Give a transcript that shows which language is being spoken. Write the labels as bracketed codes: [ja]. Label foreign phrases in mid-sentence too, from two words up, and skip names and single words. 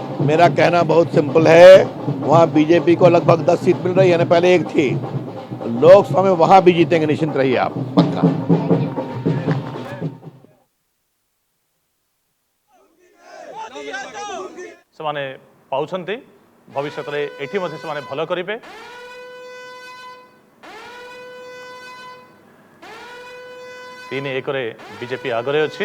[hi] मेरा कहना बहुत सिंपल है, वहाँ बीजेपी को लगभग 10 सीट मिल रही है, यानी पहले एक थी। लोकसभा में वहाँ भी जीतेंगे, निश्चिंत रहिए आप, पक्का। [or] ସେମାନେ ପାଉଛନ୍ତି ଭବିଷ୍ୟତରେ ଏଠି ମଧ୍ୟ ସେମାନେ ଭଲ କରିବେ। 3-1 ବିଜେପି ଆଗରେ ଅଛି।